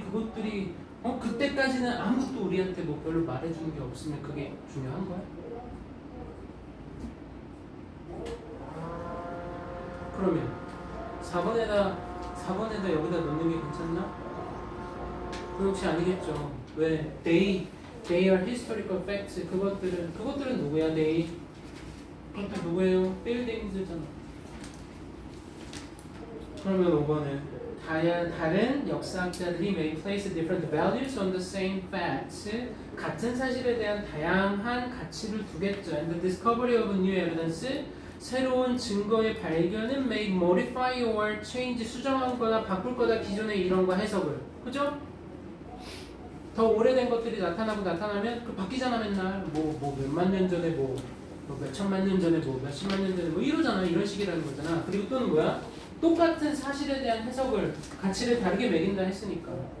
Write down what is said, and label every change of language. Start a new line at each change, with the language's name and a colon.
Korean: 그것들이 그때까지는 아무것도 우리한테 별로 말해주는 게 없으면 그게 중요한 거야? 그러면 4번에다 여기다 넣는 게 괜찮나? 그건 혹시 아니겠죠. 왜?
English: They are historical facts.
Korean: 그것들은 누구야? 그것들 누구예요? buildings잖아. 그러면 5번은 다른 역사학자들이
English: may place different values on the same facts.
Korean: 같은 사실에 대한 다양한 가치를 두겠죠.
English: And the discovery of new evidence.
Korean: 새로운 증거의 발견은
English: may modify or change.
Korean: 수정하거나 바꿀 거다 기존의 이론과 해석을. 그죠? 더 오래된 것들이 나타나면 그 바뀌잖아 맨날. 뭐 몇만 년 전에 뭐 몇천만 년 전에 뭐 몇십만 년 전에 뭐 이러잖아. 이런 식이라는 거잖아. 그리고 또는 뭐야? 똑같은 사실에 대한 해석을 가치를 다르게 매긴다 했으니까.